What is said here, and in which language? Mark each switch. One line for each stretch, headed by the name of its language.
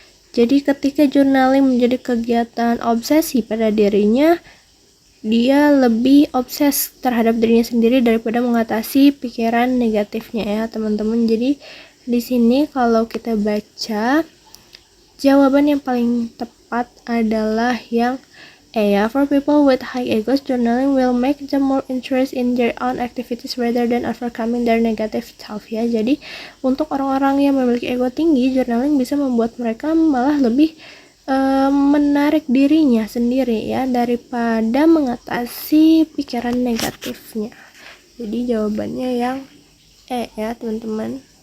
Indonesian: Jadi ketika journaling menjadi kegiatan obsesi pada dirinya, dia lebih obses terhadap dirinya sendiri daripada mengatasi pikiran negatifnya ya teman-teman. Jadi di sini kalau kita baca, jawaban yang paling tepat adalah yang E ya.
English: For people with high egos, journaling will make them more interested in their own activities rather than overcoming their negative self ya.
Indonesian: Jadi untuk orang-orang yang memiliki ego tinggi, journaling bisa membuat mereka malah lebih menarik dirinya sendiri ya, daripada mengatasi pikiran negatifnya. Jadi jawabannya yang E ya teman-teman.